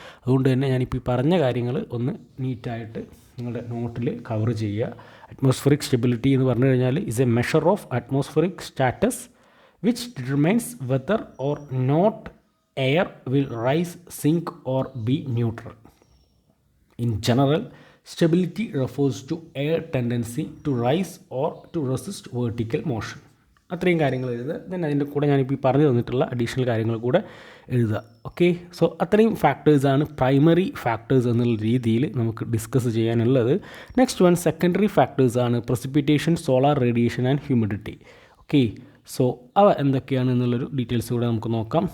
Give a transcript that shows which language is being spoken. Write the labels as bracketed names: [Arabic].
[Malayalam] അതുകൊണ്ട് തന്നെ ഞാനിപ്പോൾ ഈ പറഞ്ഞ കാര്യങ്ങൾ ഒന്ന് നീറ്റായിട്ട് നിങ്ങളുടെ നോട്ടിൽ കവർ ചെയ്യുക. [English] atmospheric stability [Malayalam] എന്ന് പറഞ്ഞു കഴിഞ്ഞാൽ [English] Is a measure of atmospheric status which determines whether or not air will rise, sink or be neutral. In general, stability refers to air tendency to rise or to resist vertical motion. [Malayalam] അത്രയും കാര്യങ്ങൾ എഴുതുക. Then അതിൻ്റെ കൂടെ ഞാനിപ്പോൾ ഈ പറഞ്ഞു തന്നിട്ടുള്ള additional കാര്യങ്ങൾ കൂടെ എഴുതുക. ഓക്കെ, സോ അത്രയും ഫാക്ടേഴ്സാണ് പ്രൈമറി ഫാക്ടേഴ്സ് എന്നുള്ള രീതിയിൽ നമുക്ക് ഡിസ്കസ് ചെയ്യാനുള്ളത്. Next one secondary ഫാക്ടേഴ്സാണ് precipitation, solar radiation and humidity. Okay, so അവ എന്തൊക്കെയാണ് എന്നുള്ളൊരു ഡീറ്റെയിൽസ് കൂടെ നമുക്ക് നോക്കാം.